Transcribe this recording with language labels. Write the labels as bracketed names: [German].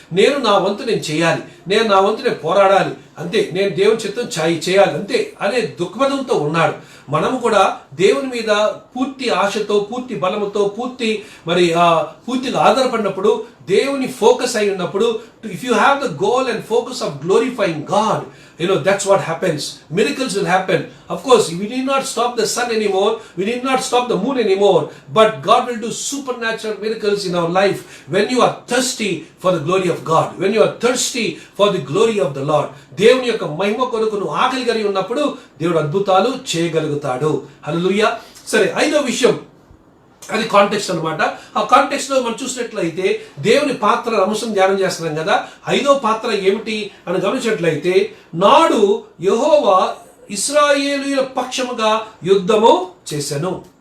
[Telugu] నేను నా వంతు నేను చేయాలి, నేను నా వంతు నేను పోరాడాలి, అంతే, నేను దేవుని చిత్తం చేయాలి అంతే అనే దృక్పథంతో ఉన్నాడు. మనము కూడా దేవుని మీద పూర్తి ఆశతో, పూర్తి బలముతో, పూర్తిగా ఆధారపడినప్పుడు, దేవుని ఫోకస్ అయి ఉన్నప్పుడు, [English] If you have the goal and focus of glorifying God, that's what happens. Miracles will happen. Of course, we need not stop the sun anymore, we need not stop the moon anymore, but God will do supernatural miracles in our life when you are thirsty for the glory of God, when you are thirsty for the glory of the Lord. [Telugu] దేవుని యొక్క మహిమ కొరకు నువ్వు ఆకలి కలిగి ఉన్నప్పుడు దేవుడు అద్భుతాలు చేయగలుగుతాడు. హల్లెలూయా. సరే, 5వ విషయం, అది కాంటెక్స్ట్ అన్నమాట. ఆ కాంటెక్స్ట్ లో మనం చూసినట్లయితే దేవుని పాత్ర అంశం ధ్యానం చేస్తున్నాం కదా. 5వ పాత్ర ఏమిటి అని గమనించినట్లయితే, నాడు యెహోవా ఇశ్రాయేలీయుల పక్షముగా యుద్ధము చేశాను.